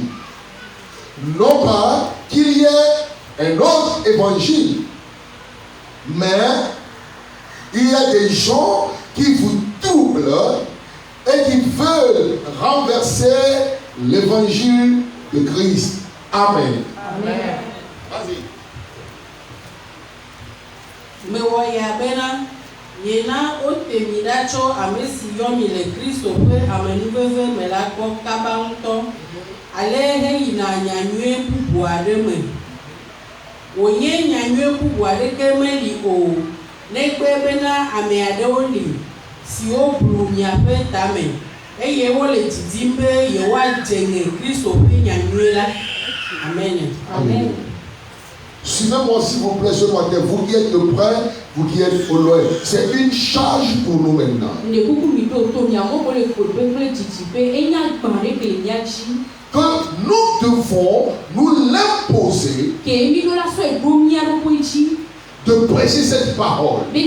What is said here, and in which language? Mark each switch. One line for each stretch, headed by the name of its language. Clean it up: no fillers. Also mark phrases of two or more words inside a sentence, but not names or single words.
French: Non pas qu'il y ait un autre évangile, mais il y a des gens qui vous doublent et qui veulent renverser l'évangile de Christ. Amen. Amen. Vas-y. Me voyez bien.
Ewe: Yena otemidacho amesi yomi le Kristo pe amenubeve melako kabanto alehe ina nyanywe bubuade me onye nyanywe bubuade kemeli o nekpe na ameade oli si o blu nyape tame eye wole tidimbe ye wa jenge Kristo pe nyanywe la.
French: Amen. Amen. Suivez-moi s'il vous plaît ce matin, vous qui êtes près, vous qui êtes au loin. C'est une charge pour nous maintenant. Que nous devons nous l'imposer de prêcher cette parole.